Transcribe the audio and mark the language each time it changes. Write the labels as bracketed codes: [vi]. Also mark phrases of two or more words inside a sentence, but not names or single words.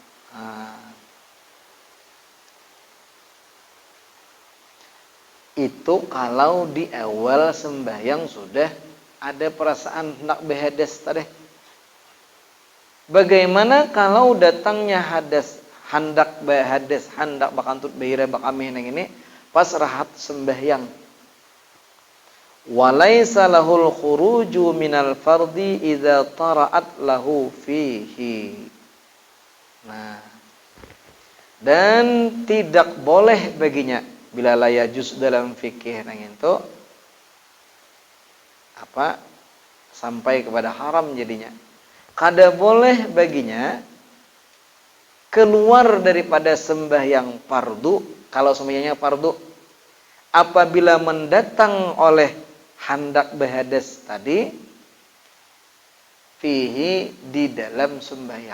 [id] Itu kalau di awal sembahyang sudah ada perasaan hendak berhadas tadi. [bjn] Bagaimana kalau datangnya hadas, hendak berhadas, hendak bakantut behira bakamih nang ini pas rahat sembahyang. [ar] وليس له الخروج من الفرض إذا طرأت له فيه. [id] Nah, dan tidak boleh baginya, bila [ar] لا يجوز [id] dalam fikih nang itu sampai kepada haram jadinya. [bjn] Kada boleh baginya keluar daripada sembahyang fardu, kalau sembahyangnya fardu, apabila mendatang oleh hendak berhadas tadi fihi, di dalam sembahyang.